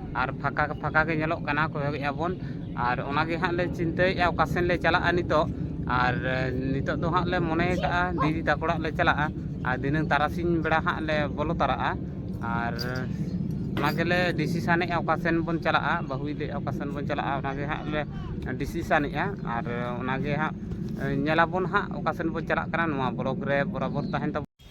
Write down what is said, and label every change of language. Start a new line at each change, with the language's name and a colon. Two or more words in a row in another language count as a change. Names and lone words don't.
Santali: और फाका फाका के नेलोक कना को बन ᱟᱨ ᱚᱱᱟᱜᱮ ᱦᱟᱸᱜ ᱞᱮ ᱪᱤᱱᱛᱟᱹᱭᱮᱫᱼᱟ ᱚᱠᱟ ᱥᱮᱱ ᱞᱮ ᱪᱟᱞᱟᱜᱼᱟ ᱱᱤᱛᱚᱜ ᱟᱨ ᱱᱤᱛᱚᱜ ᱫᱚ ᱦᱟᱸᱜ ᱞᱮ ᱢᱚᱱᱮ ᱠᱟᱜᱼᱟ ᱫᱤᱫᱤ ᱛᱟᱠᱚ ᱚᱲᱟᱜ ᱞᱮ ᱪᱟᱞᱟᱜᱼᱟ ᱟᱨ ᱫᱷᱤᱱᱟᱹᱝ ᱛᱟᱨᱟᱥᱤᱧ ᱵᱮᱲᱟ ᱦᱟᱸᱜ ᱞᱮ ᱵᱚᱞᱚ ᱛᱟᱨᱟᱜᱼᱟ ᱟᱨ ᱚᱱᱟ ᱜᱮᱞᱮ ᱰᱤᱥᱤᱥᱟᱱᱮᱜᱼᱟ ᱚᱠᱟ ᱥᱮᱱ ᱵᱚᱱ ᱪᱟᱞᱟᱜᱼᱟ ᱵᱟᱹᱦᱩᱭ ᱞᱟᱹᱭᱮᱜᱼᱟ ᱚᱠᱟ ᱥᱮᱱ ᱵᱚᱱ ᱪᱟᱞᱟᱜᱼᱟ ᱚᱱᱟᱜᱮ ᱦᱟᱸᱜ ᱞᱮ ᱰᱤᱥᱤᱥᱟᱱᱮᱜᱼᱟ ᱟᱨ ᱚᱱᱟᱜᱮ ᱦᱟᱸᱜ ᱧᱮᱞᱟᱵᱚᱱ ᱦᱟᱸᱜ ᱚᱠᱟ ᱥᱮᱱ ᱵᱚᱱ ᱪᱟᱞᱟᱜ ᱠᱟᱱᱟ ᱱᱚᱣᱟ ᱵᱞᱚᱜ ᱨᱮ ᱵᱚᱨᱟᱵᱚᱨ ᱛᱟᱦᱮᱱ ᱛᱟᱵᱚᱱ